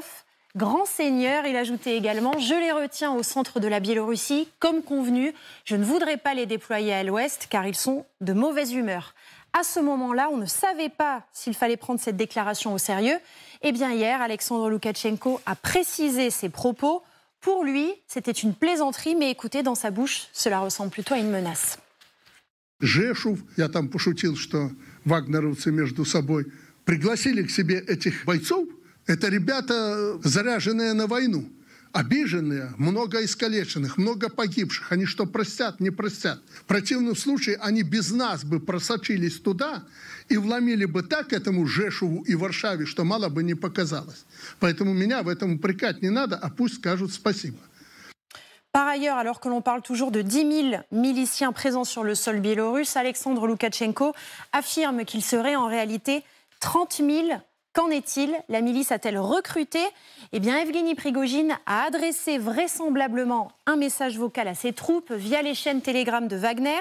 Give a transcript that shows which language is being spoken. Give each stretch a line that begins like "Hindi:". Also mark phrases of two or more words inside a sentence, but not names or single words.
French: Grand seigneur, il ajoutait également, je les retiens au centre de la Biélorussie, comme convenu, je ne voudrais pas les déployer à l'ouest car ils sont de mauvaise humeur. À ce moment-là, on ne savait pas s'il fallait prendre cette déclaration au sérieux. Eh bien hier, Alexandre Loukachenko a précisé ses propos. Pour lui, c'était une plaisanterie, mais écoutez, dans sa bouche, cela ressemble plutôt à une menace.
Russian: Жешув, я там пошутил, что вагнеровцы между собой пригласили к себе этих бойцов. Это ребята, заряженные на войну, обиженные, много искалеченных, много погибших. Они что, простят? Не простят. В противном случае они без нас бы просочились туда и вломили бы так этому Жешуву и Варшаве, что мало бы не показалось. Поэтому меня в этом упрекать не надо, а пусть скажут спасибо.
French: Par ailleurs, alors que l'on parle toujours de 10 000 miliciens présents sur le sol biélorusse, Alexandre Loukachenko affirme qu'il serait en réalité 30 000 Qu'en est-il? La milice a-t-elle recruté? Eh bien, Evgeny Prigojine a adressé vraisemblablement un message vocal à ses troupes via les chaînes Telegram de Wagner.